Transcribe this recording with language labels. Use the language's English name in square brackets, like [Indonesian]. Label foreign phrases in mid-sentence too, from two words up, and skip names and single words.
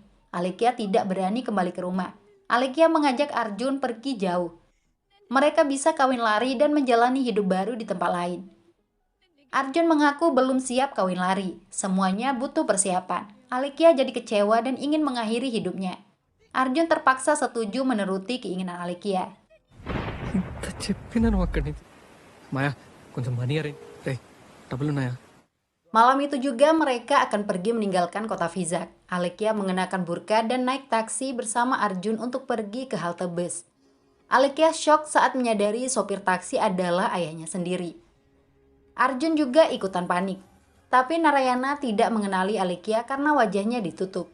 [Indonesian] Alekia tidak berani kembali ke rumah. Alekia mengajak Arjun pergi jauh. Mereka bisa kawin lari dan menjalani hidup baru di tempat lain. Arjun mengaku belum siap kawin lari. Semuanya butuh persiapan. Alekia jadi kecewa dan ingin mengakhiri hidupnya. Arjun terpaksa setuju menuruti keinginan Alekia. [Telugu] ఇంత చెప్పినాను అక్కడి నుంచి మాయా కొంచెం మనీ అరే రే డబ్బులున్నాయా [Indonesian] Malam itu juga mereka akan pergi meninggalkan kota Vizag. Alekia mengenakan burka dan naik taksi bersama Arjun untuk pergi ke halte bus. Alekia shock saat menyadari sopir taksi adalah ayahnya sendiri. Arjun juga ikutan panik. Tapi Narayana tidak mengenali Alekia karena wajahnya ditutup.